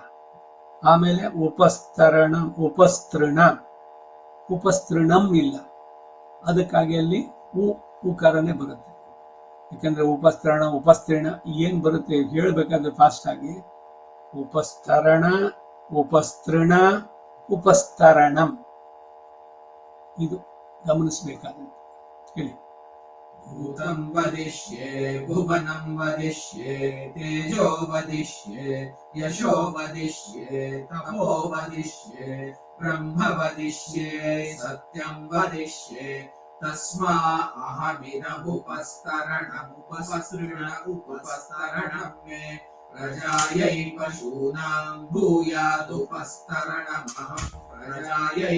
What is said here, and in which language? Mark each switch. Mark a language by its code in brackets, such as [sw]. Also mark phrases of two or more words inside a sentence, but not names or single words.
[kn] ಆಮೇಲೆ [sa] ಉಪಸ್ತರಣ ಉಪಸ್ತೃಣ ಉಪಸ್ತೃಣಂ [kn] ಇಲ್ಲ, ಅದಕ್ಕಾಗಿ ಅಲ್ಲಿ ಉಕಾರನೇ ಬರುತ್ತೆ. ಯಾಕಂದ್ರೆ [sa] ಉಪಸ್ತರಣ ಉಪಸ್ತೃಣ [kn] ಏನ್ ಬರುತ್ತೆ ಹೇಳ್ಬೇಕಾದ್ರೆ ಫಾಸ್ಟ್ ಆಗಿ [sa] ಉಪಸ್ತರಣ ಉಪಸ್ತೃಣ ಉಪಸ್ತರಣಂ [kn] ಇದು ಗಮನಿಸಬೇಕಾಗುತ್ತೆ. ಹೇಳಿ. [sa] भूतं वदिष्ये भुवनं वदिष्ये तेजो वदिष्ये यशो वदिष्ये तपो वदिष्ये ब्रह्म वदिष्ये सत्यं वदिष्ये तस्मा अहमिदमुपस्तरणं मे प्रजायै पशूनां भूयादुपस्तरणमहं प्रजायै